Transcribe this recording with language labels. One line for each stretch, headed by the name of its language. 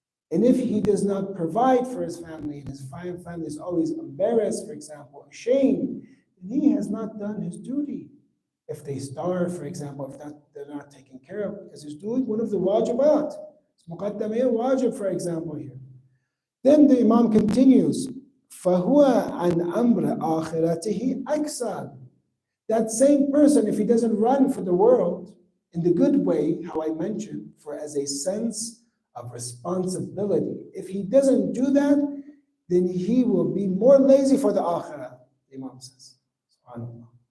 English: And if he does not provide for his family, and his family is always embarrassed, for example, ashamed, then he has not done his duty. If they starve, for example, if they're not taken care of, because he's doing one of the wajibat. It's muqaddamiyya wajib, for example, here. Then the Imam continues,
Arabic: فَهُوَ عَنْ أَمْرِ آخِرَتِهِ أَكْسَرُ.
English: That same person, if he doesn't run for the world in the good way, how I mentioned, for as a sense of responsibility, if he doesn't do that, then he will be more lazy for the akhirah, the Imam says. SubhanAllah.